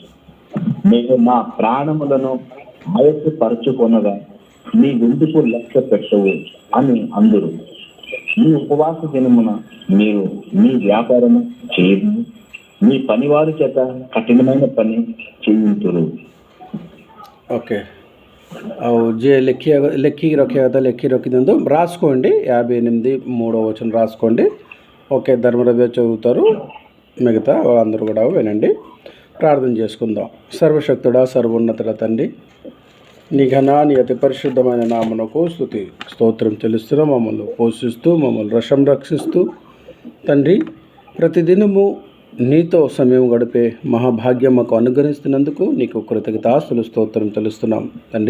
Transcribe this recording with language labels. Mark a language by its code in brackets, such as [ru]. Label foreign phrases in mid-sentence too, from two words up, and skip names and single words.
[te] మేము మా ప్రాణములను ఆయాసపరచుకొనగా నీవెందుకు లక్ష్య పెట్టవు అని అందరు. మీ ఉపవాస దినమున మీరు మీ వ్యాపారము చేయదు, మీ పనివారి చేత కఠినమైన పని చేయించురు. ఓకే, [or] ଆଉ ଯିଏ ଲେଖିକି ରଖିବା କଥା ଲେଖି ଦିଅନ୍ତୁ, [te] రాసుకోండి. 58 3వ వచనం రాసుకోండి. ఓకే, ధర్మరవ్య చదువుతారు, మిగతా వాళ్ళందరూ కూడా వినండి. ప్రార్థన చేసుకుందాం. సర్వశక్తుడా, సర్వోన్నతుడ తండ్రి, నీ ఘన నీ అతి పరిశుద్ధమైన నామమునకు స్తుతి స్తోత్రం చెల్లిస్తూ మమ్మల్ని పోషిస్తూ మమ్మల్ని రక్షిస్తూ తండ్రి, ప్రతిదినము నీతో సమయం గడిపే మహాభాగ్యం మాకు అనుగ్రహిస్తున్నందుకు నీకు కృతజ్ఞతాస్తులు స్తోత్రం చెల్లిస్తున్నాం తండ్రి.